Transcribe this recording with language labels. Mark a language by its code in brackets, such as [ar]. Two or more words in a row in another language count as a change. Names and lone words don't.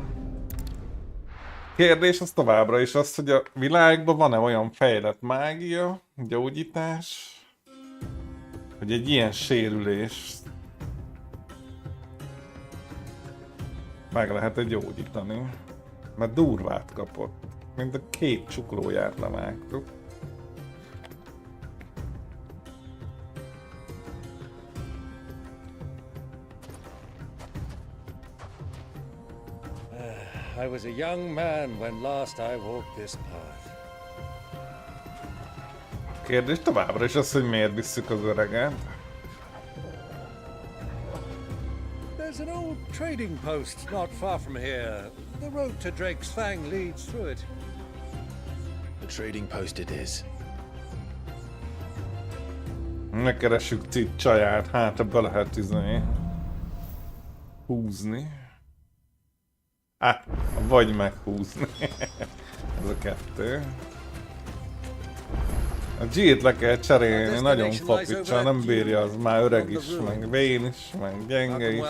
[hu] Kérdés az továbbra is az, hogy a világban van-e olyan fejlett mágia, gyógyítás, hogy egy ilyen sérülés meg lehet-e gyógyítani. Mert durvát kapott. Mint a két csuklóját levágtuk. [en] I was a young man when last I walked this path. [hu] Kérdés továbbra is az, hogy miért visszük az öreget. [en] There's an old trading post not far from here. The road to Drake's Fang leads through it. The trading post it is. [hu] Megkeressük Cid csaját, hát ebbe lehet húzni. Vagy meghúzni. Ez a kettő. A G-t le kell cserélni, nagyon papicsa, nem bírja, az már öreg is, meg vén is, meg gyenge is.